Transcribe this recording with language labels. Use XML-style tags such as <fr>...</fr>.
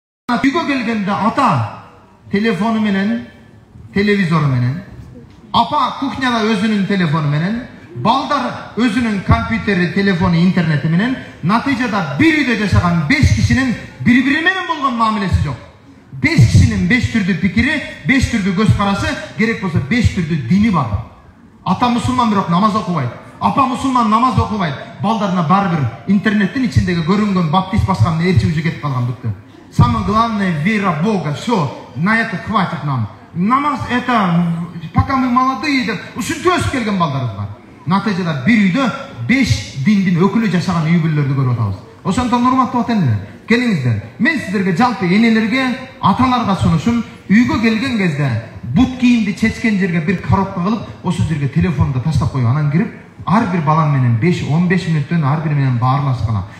<ky>Үйгө келгенде ата телефону менен, телевизору менен, апа кухняда өзүнүн телефону менен, балдар өзүнүн компьютери, телефону, интернети менен, натыйжада бир үйдө жашаган 5 кишинин бири-бири менен болгон мамилеси жок. 5 кишинин 5 түрдүү пикири, 5 түрдүү көз карашы, керек болсо 5 түрдүү дини бар. Ата мусулман бирок намаз окубайт. Апа мусулман намаз окубайт. Балдарына бир интернеттин ичиндеги көрүнгөн баптист басканын эрчи уже кетип калган бүттү.</ky> <ru>Самое главное вера в Бога. Все, на это хватит нам.</ru> <ky>Намаз</ky> <ru>это пока мы молодые</ru> <ky>деп ушинтип өсүп келген балдарыбыз бар. Натыйжада бир үйдө 5 диндин өкүлү жашаган үй бүлөлөрдү көрүп атабыз. Ошондон урматтуу аталар, келиңиздер. Мен сиздерге жалпы энелерге, аталарга сунушум, үйгө келген кезде бут кийимди чечкен жерге бир коробка кылып, ошол жерге телефонду таштап коюп, анан кирип, ар бир балаң менен 5-15 мүнөттөн ар бири менен баарлашкала.</ky>